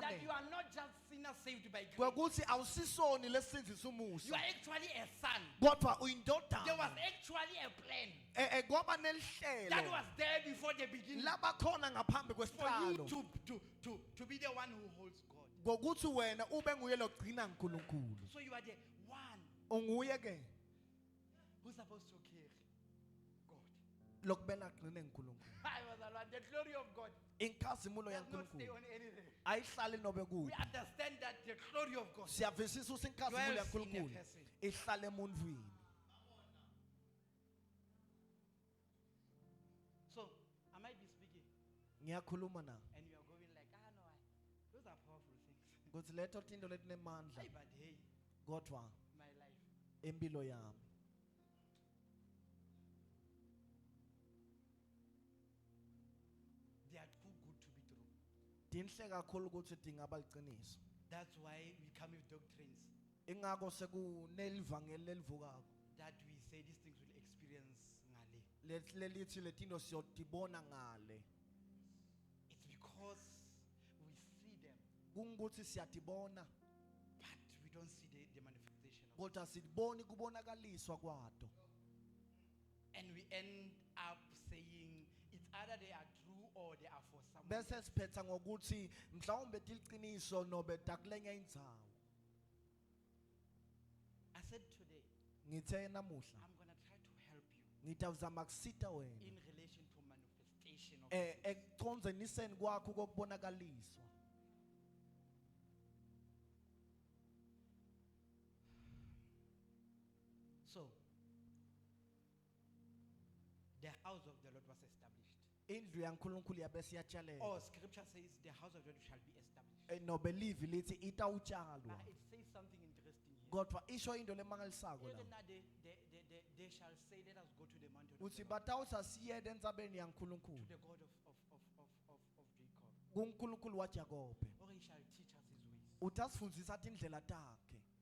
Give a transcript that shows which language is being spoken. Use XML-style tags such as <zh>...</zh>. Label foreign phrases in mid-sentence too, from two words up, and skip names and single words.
<en>that you are not just sinners saved by grace.</en> <ss>ukuthi awusisoni lesinzisa</ss> <en>You</en> <ss>umusa</ss> <en>are actually a son.</en> <ss>kodwa</ss> <en>There was</en> <ss>uyindodana.</ss> <en>actually a plan</en> <ss>Kwaba</ss> <en>that</en> <ss>nelihlelo</ss> <en>was there before the beginning</en> <ss>labakhona ngaphambi</ss> <en>for you</en> <ss>kwesiqalo</ss> <en>to be the one who holds God.</en> <ss>ngokuthi wena ube nguye logcina uNkulunkulu.</ss> <en>So you are the one</en> <ss>Unguye ke</ss> <en>who's supposed to carry God.</en> <ss>lokubena agcine uNkulunkulu.</ss> <en>I was alone. The glory of God</en> <ss>Inkazimulo</ss> <en>does not stay</en> <ss>yaNkulunkulu</ss> <en>on anything.</en> <ss>ayihlali nobe</ss> <en>We</en> <ss>kuphi.</ss> <en>understand that the glory of God</en> <ss>Siyavisisa ukuthi inkazimulo</ss> <en>dwells in a</en> <ss>yaNkulunkulu</ss> <en>person.</en> <ss>ihlala emuntwini.</ss> <en>So I might be speaking</en> <ss>Ngiyakhuluma na</ss> <en>and you are going like, no, those are powerful things.</en> <ss>ukuthi leto tinto letinemandla</ss> <en>Hey, but hey,</en> <ss>kodwa</ss> <en>my life.</en> <ss>empilo yami</ss> <en>They are too good to be true.</en> <ss>dinhle kakhulu ukuthi dingaba liqiniso.</ss> <en>That's why we come with doctrines</en> <ss>Ingakho sekunelivangeli lelivukako</ss> <en>that we say these things will experience ngale.</en> <ss>lelithi letinto siyotibona ngale.</ss> <en>It's because we see them,</en> <ss>Kungukuthi siyatibona</ss> <en>but we don't see the manifestation of it.</en> <ss>kodwa siboni kubonakaliswa kwato.</ss> <en>And we end up saying it's either they are true or they are for someone.</en> <ss>Bese siphetha ngokuthi mhlawumbe tiliqiniso nobe dakulenye indzawo.</ss> <en>I said today,</en> <ss>Ngithe namuhla</ss> <en>I'm going to try to help you</en> <ss>ngitawuzama kusita wena</ss> <en>in relation to manifestation of these things.</en> <ss>ekuconzeniseni kwakho kokubonakaliswa.</ss> <en>So, the house of the Lord was established.</en> <ss>Indlu yaNkulunkulu yabe siyatshalela.</ss> <en>Or scripture says the house of the Lord shall be established.</en> <ss>Nobe livi lithi itawutshalwa.</ss> <en>It says something interesting here.</en> <ss>Kodwa isho into lemangalisako</ss> <en>Even</en> <ss>la.</ss> <en>now they shall say, let us go to the mountain of</en> <ss>Uthi</ss> <en>the Lord,</en> <ss>batawusa siyede endzabeni</ss> <en>to</en> <ss>yaNkulunkulu.</ss> <en>the God of Jacob.</en> <ss>KuNkulunkulu waJakobe.</ss> <en>Or he shall teach us his ways.</en> <ss>Utasifundisa tindlela takhe.</ss>